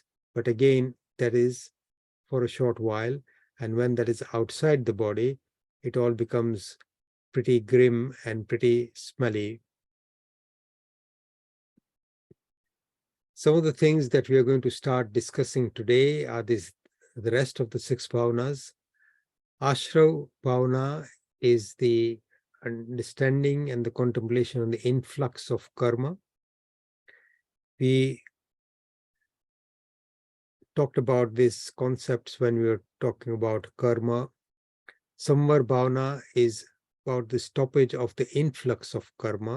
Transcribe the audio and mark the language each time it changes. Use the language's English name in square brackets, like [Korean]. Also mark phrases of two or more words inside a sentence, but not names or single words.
[English] But again, that is for a short while. And when that is outside the body, it all becomes pretty grim and pretty smelly. Some of the things that we are going to start discussing today are the rest of the 6 bhavanas. [Sanskrit] Ashrav bhavana [English] is the understanding and the contemplation on the influx of karma. We talked about these concepts when we were talking about karma. [Sanskrit] Samvar bhavana [English] is about the stoppage of the influx of karma.